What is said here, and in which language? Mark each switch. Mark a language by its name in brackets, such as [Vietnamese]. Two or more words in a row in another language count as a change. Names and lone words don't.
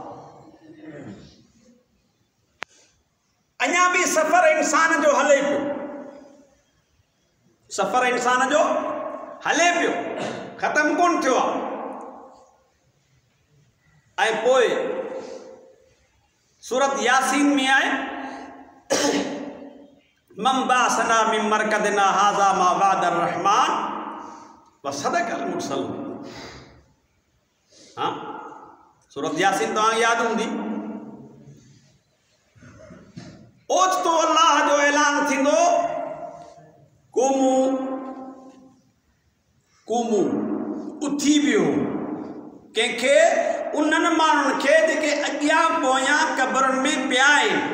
[Sindhi] अञा बि सफ़र इंसान जो हले पियो, सफ़र इंसान जो हले पियो, ख़त्म कोन थियो आहे। ऐं पोइ सूरत यासीन में आहे [Arabic] من بعثنا من مرقدنا هذا ما وعد الرحمن وصدق المرسلون. [Sindhi] हाँ, सूरत यासीन तव्हां यादि हूंदी। ओचितो अल्लाह जो ऐलान थींदो [Arabic] قوموا قوموا [Sindhi] उथी वियो कंहिंखे उन्हनि माण्हुनि खे जेके अॻियां पोयां क़ब्रुनि में पिया आहिनि।